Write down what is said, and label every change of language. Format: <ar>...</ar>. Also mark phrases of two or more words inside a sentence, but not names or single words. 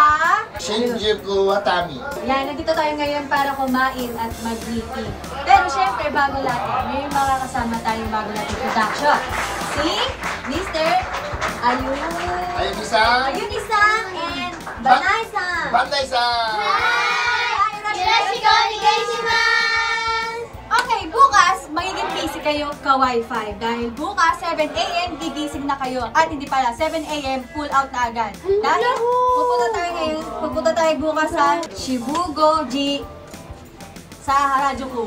<tl>Shinjuku Watami. Yan, nandito tayo ngayon para kumain at mag-meeting. Pero syempre, bago lahat, may makakasama tayong bago natin production. Si Mr. Ayun-san. Ayun-san and Banay-san. Banday-san.</tl> <ja>よろしくお願いします!</ja> <tl>Okay, bukas, magiging busy kayo Kawaii 5 dahil bukas 7 AM gigising na kayo at hindi pala 7 AM</tl> <en>full out</en> <tl>na agad. Dahil pupunta tayo bukas sa Shibugo G sa Harajuku.</tl>